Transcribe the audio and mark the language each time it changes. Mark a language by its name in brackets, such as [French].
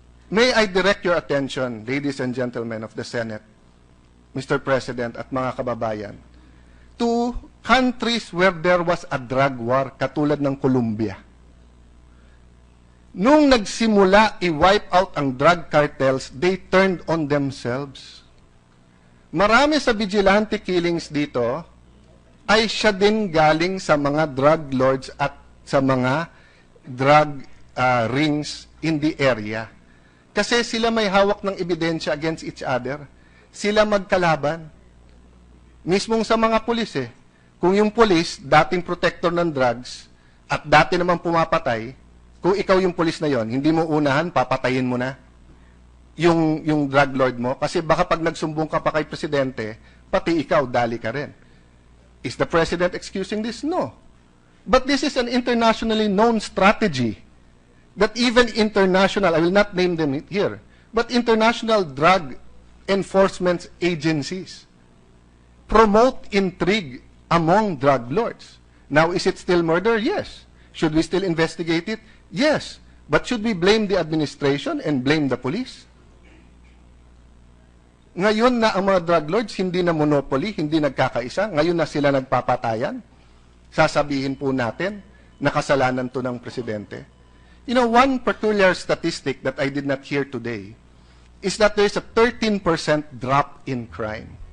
[English] May I direct your attention, ladies and gentlemen of the Senate, Mr. President [Filipino] at mga kababayan, [English] to countries where there was a drug war, [Filipino] katulad ng Colombia. Nung nagsimula [English] i-wipe out ang drug cartels, they turned on themselves. [Filipino] Marami sa vigilante killings dito ay siya din galing sa mga drug lords at sa mga drug rings in the area. Kasi sila may hawak ng ebidensya [English] against each other. [Filipino] Sila magkalaban. Mismong sa mga pulis eh. Kung yung pulis, dating protector ng drugs, at dati naman pumapatay, kung ikaw yung pulis na yon, hindi mo unahan, papatayin mo na yung drug lord mo. Kasi baka pag nagsumbong ka pa kay presidente, pati ikaw, dali ka rin. [English] Is the president excusing this? No. But this is an internationally known strategy that even international, I will not name them here, but international drug enforcement agencies promote intrigue among drug lords. Now, is it still murder? Yes. Should we still investigate it? Yes. But should we blame the administration and blame the police? [Filipino] Ngayon na ang mga drug lords hindi na monopoly, hindi nagkakaisa, ngayon na sila nagpapatayan, sasabihin po natin na kasalanan to ng presidente. [English] You know, one peculiar statistic that I did not hear today is that there is a 13% drop in crime.